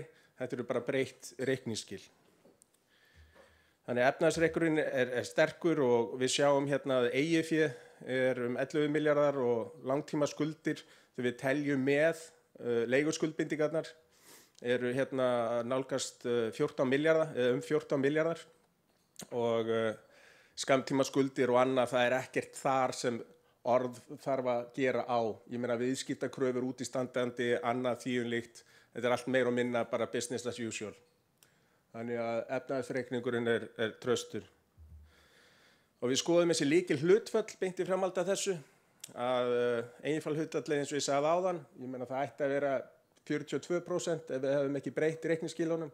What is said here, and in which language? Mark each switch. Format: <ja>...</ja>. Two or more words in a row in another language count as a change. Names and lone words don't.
<is>Þetta eru bara breytt reikningsskil. Þannig að efnahagsreikurinn er sterkur og við sjáum hérna að eiginféð er 11 milljarðar og langtíma skuldir þegar við teljum með leiguskuldbindingarnar eru hérna nálgast 14 milljarðar, eða 14 milljarðar og skammtíma skuldir og annað, það ekkert þar sem orð þarf að gera á. Ég meina viðskiptakröfur útistandandi, annað þýjunlíkt, þetta allt meira og minna bara</is> <en>business as usual.</en> <is>Þannig að efnahagsreikningurinn er traustur. Og við skoðum þessi lykil hlutfall beint í framhaldi af þessu, að eiginfall hlutfallið eins og ég sagði áðan, ég meina það ætti að vera 42% ef við hefum ekki breytt reikningsskilunum.</is>